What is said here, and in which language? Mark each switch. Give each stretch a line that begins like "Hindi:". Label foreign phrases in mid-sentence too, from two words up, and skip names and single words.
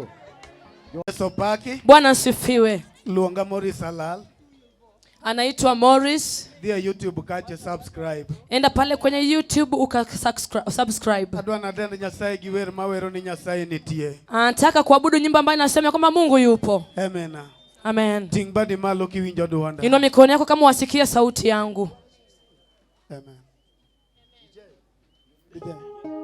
Swahili: Sopaki. Bwana asifiwe.
Luo (Kenya and Tanzania): Luonga Morris Halal.
Swahili: Anaitwa Morris.
Luo (Kenya and Tanzania): Dia YouTube kache subscribe.
Swahili: Enda pale kwenye YouTube subscribe.
Luo (Kenya and Tanzania): Adwana denda Nyasaye giwer mawero ni Nyasaye nitie.
Swahili: Anataka kuabudu nyimbo ambayo inasema kwamba Mungu yupo. Amen. Amen.
Luo (Kenya and Tanzania): Tingbadi malo kiwinjo duonda.
Swahili: Inua mikono yako kama wasikia sauti yangu. Amen.